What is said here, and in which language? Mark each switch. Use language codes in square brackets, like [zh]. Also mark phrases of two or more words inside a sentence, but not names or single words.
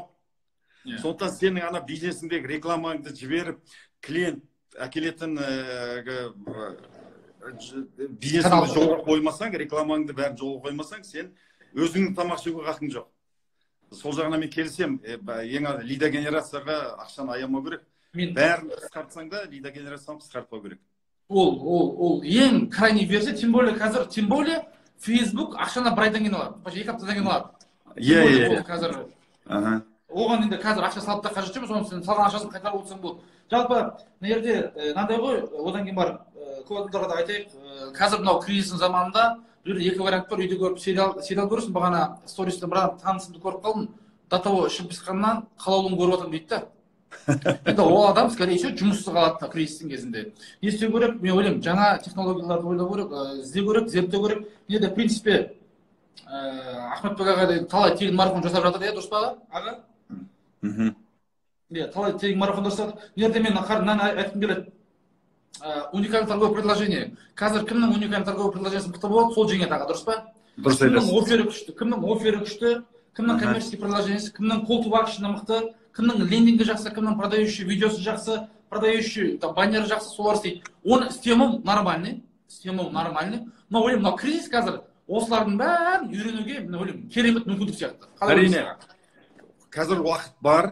[kk] Сондықтан сенің ана бизнесіңдегі рекламаңды жіберіп, клиент әкелетін бизнесіңді жолға қоймасаң, рекламаңды бәрін жолға қоймасаң, сен өзіңнің тамақ ішуге қақың жоқ. Сол жағына мен келсем, ең [ru] лида генерацияға [kk] ақшаны аямау керек. Бәрін қысқартсаң да, [ru] лида генерацияны [kk] қысқартпау керек. Ол ең [ru] крайний версия, тем более [kk] қазір, [ru] тем более [kk] Facebook ақшаны бір айдан кейін алады, екі аптадан кейін алады. Қазір оған енді қазір ақша салып та қажет емес, оны сен салған ақшасын қайтарып отырсаң болады. Жалпы мына жерде мынандай ғой, одан кейін бар көп адамдарға да айтайық, қазір мынау кризистің заманында екі вариант бар. Үйде көріп сериал көресің, бағана стористен бір адам танысымды көріп қалдым, [ru] до того [kk] ішім пысқаннан қалаулығын көріп отырмын дейді да. Енді ол адам [ru] скорее всего [kk] жұмыссыз қалады кризистің кезінде. Не істеу керек? Мен ойлаймын, жаңа технологияларды ойлау керек, іздеу керек, зерттеу керек. Мен де принципе Ахмет бай аға талай тегін марафон жасап жатыр, дұрыс па аға? Талай тегін марафон жасап жатыр. Мен де айтқым келеді. [ru] Уникальный торговое предложение. [kk] Қазір кімнің [ru] уникальный торговое предложениесі [kk] мықты болады, сол жеңеді аға, дұрыс па? Дұрыс айтасыз. Кімнің оффері күшті, кімнің [ru] коммерческий предложениесі, [kk] кімнің [en] call to action'ы [kk] мықты, кімнің лендингі жақсы, кімнің [ru] продающий видеосы [kk] жақсы, [ru] продающий баннері [kk] жақсы, солар істейді. Оны істемеу нормальный. Но ойлаймын, мынау кризис қазір осылардың бәрін үйренуге, мен ойлаймын, керемет мүмкіндік сияқты. Әрине. Қазір уақыт бар.